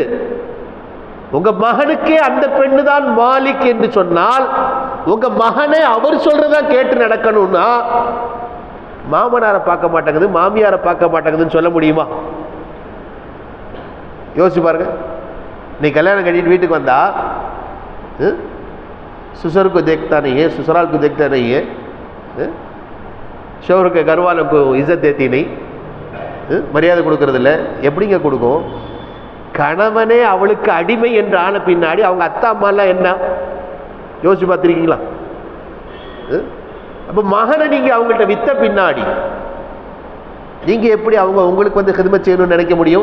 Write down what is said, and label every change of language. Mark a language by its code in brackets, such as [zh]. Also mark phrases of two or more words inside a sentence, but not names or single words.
[ta] உங்க மகனுக்கே அந்த பெண்ணு தான் மாலிக் என்று சொன்னால் உங்க மகனை அவர் சொல்றதா கேட்டு நடக்கணும்னா மாமனாரை பார்க்க மாட்டேங்குது, மாமியாரை பார்க்க மாட்டேங்குதுன்னு சொல்ல முடியுமா? யோசிச்சு பாருங்க. நீ கல்யாணம் கட்டிட்டு வீட்டுக்கு வந்தா [hi] ससुर को देखता नहीं है, ससुराल को देखता नहीं है, शोहर के घर वालों को इज्जत देती नहीं, [ta] மரியாதை கொடுக்கறதில்ல. எப்படிங்க கொடுக்கும்? கணவனே அவளுக்கு அடிமை என்று ஆன பின்னாடி அவங்க அத்தா அம்மாலாம் என்ன யோசிச்சு பார்த்துருக்கீங்களா? அப்போ மகனை நீங்கள் அவங்கள்ட்ட வித்த பின்னாடி நீங்கள் எப்படி உங்களுக்கு வந்து ஹிதமத் செய்யணும்னு நினைக்க முடியும்?